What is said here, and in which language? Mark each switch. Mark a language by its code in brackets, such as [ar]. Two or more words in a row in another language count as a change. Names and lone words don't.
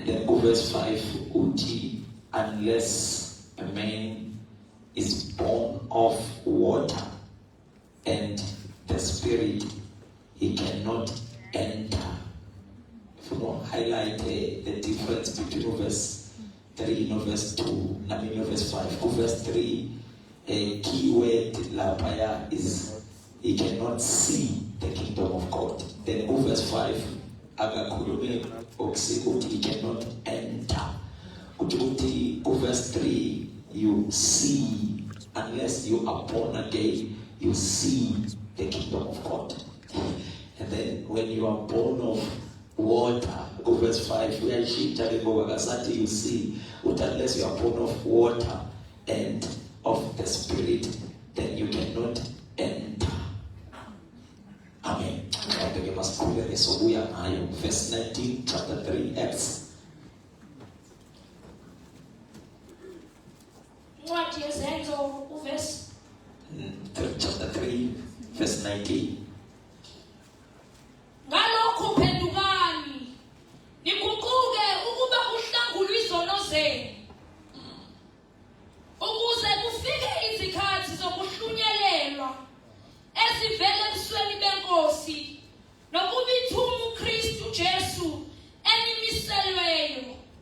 [en] And then verse 5, uti, unless a man is born of water and the Spirit, he cannot enter. If you want to highlight the difference between verse 3 and verse 2, I mean verse 5. Verse 3, a key word lapaya is he cannot see the kingdom of God. Then verse 5, [zu] agakhulume okuthi [en] he cannot enter. Uthi verse 3, you see, unless you are born again, you see the kingdom of God. And then when you are born of water, verse 5, you see, unless you are born of water and of the Spirit, then you cannot enter. Amen. So we are now verse 19, chapter 3, Acts. What is Enzo verse? Chapter 3, verse 19. [zu] Ngalokho phendukani niguquke ukuba kuhlangulwe izono zenu ukuze kufike izikhathi zokuhlunyelelwa esivela ebusweni benkosi nokubithuma uKristu Jesu enimiselweyo